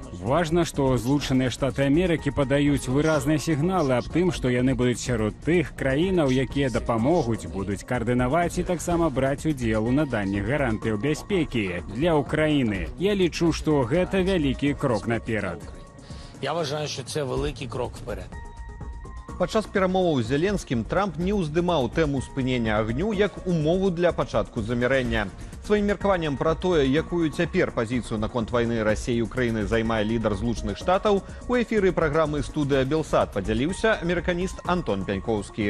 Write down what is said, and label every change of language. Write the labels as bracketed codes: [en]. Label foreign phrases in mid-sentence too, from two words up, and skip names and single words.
[be] Важна, што Злучаныя Штаты Амерыкі падаюць выразныя сігналы аб тым, што яны будуць сярод тых краінаў, якія дапамогуць, будуць каардынаваць і таксама браць удзел у наданні гарантыяў бяспекі для Украіны. Я лічу, што гэта вялікі крок наперад. [uk] Я вважаю, що це великий крок вперед. [be] Падчас перамоваў з Зеленскім Трамп не ўздымаў тэму спынення агню як умову для пачатку замірэння. Сваім меркаваннем пра тое, якую цяпер пазіцыю наконт вайны Расіі і Украіны займае лідар Злучаных Штатаў, у эфіры праграмы «Студыя Белсат» падзяліўся амерыканіст Антон Пянькоўскі.